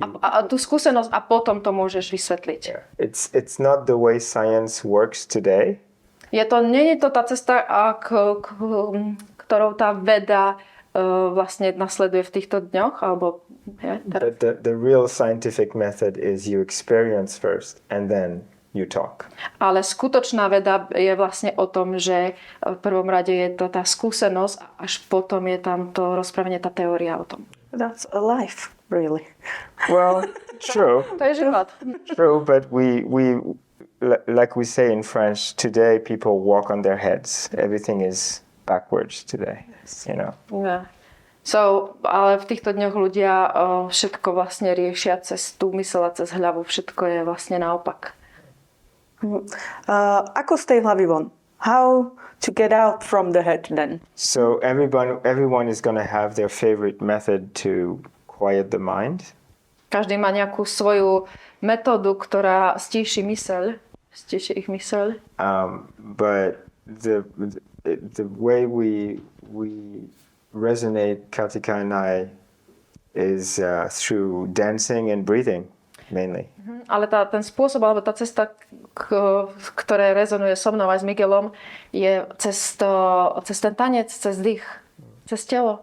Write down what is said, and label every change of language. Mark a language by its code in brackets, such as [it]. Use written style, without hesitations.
[sk] A tú skúsenosť a potom to môžeš vysvetliť. [en] Yeah. It's not the way science works today. [sk] Nie je to tá cesta, ktorou tá veda vlastne nasleduje v týchto dňoch, alebo [en] But the real scientific method is you experience first and then you talk. [sk] Ale skutočná veda je vlastne o tom, že v prvom rade je to tá skúsenosť a až potom je tam to rozprávanie, tá teória o tom. [en] That's a life, really. Well, true. [sk] To je život. [en] True, but we like we say in French, today people walk on their heads. Everything is backwards today, you know. Yeah. [sk] Ale v týchto dňoch ľudia všetko vlastne riešia cez tú mysel a cez hlavu. Všetko je vlastne naopak. Ako z tej hlavy von? [en] How to get out from the head then? So everyone is going to have their favorite method to quiet the mind. [sk] Každý má nejakú svoju metódu, ktorá stíši ich myseľ. [en] But the way we resonate, Katika and I, is through dancing and breathing mainly. [sk] Ale ten spôsob, alebo tá cesta, ktorá rezonuje so mnou aj s Miguelom, je cez ten tanec, cez dých, cez telo.